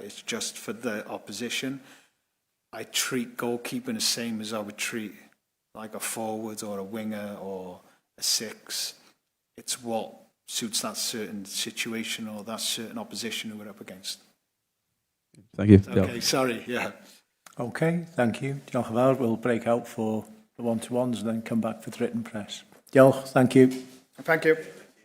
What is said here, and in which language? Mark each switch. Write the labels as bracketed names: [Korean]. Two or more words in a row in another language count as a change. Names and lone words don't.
[English] It's just for the opposition. I treat goalkeeping the same as I would treat like a forward or a winger or a 6. It's what suits that certain situation or that certain opposition who we're up against. Thank you. Okay, sorry, yeah. Okay, thank you. [Welsh] Diolch yn fawr. [English] We'll break out for the one-to-ones and then come back for the written press. Diolch, thank you. Thank you.